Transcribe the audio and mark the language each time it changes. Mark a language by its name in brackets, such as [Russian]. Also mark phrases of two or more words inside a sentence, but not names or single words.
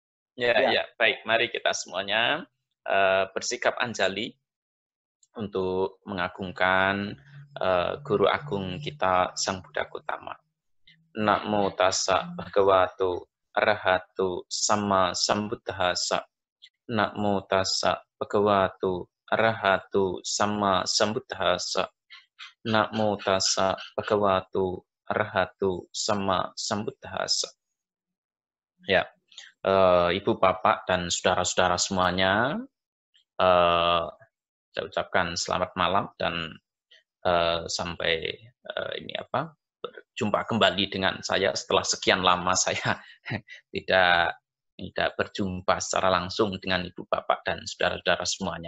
[Indonesian] Ya, Ya. ya, baik. Mari kita semuanya bersikap anjali untuk mengagungkan Guru Agung kita Sang Buddha Gautama. [Pali] Namo tassa bhagavato arahato sama sambuddhassa. Namo tassa bhagavato arahato sama sambuddhassa. Namo tassa bhagavato arahato sama sambuddhassa. [Indonesian] Ya, Ibu, Bapak, dan saudara-saudara semuanya, saya ucapkan selamat malam dan sampai berjumpa kembali dengan saya setelah sekian lama saya tidak berjumpa secara langsung dengan Ibu, Bapak, dan saudara-saudara semuanya.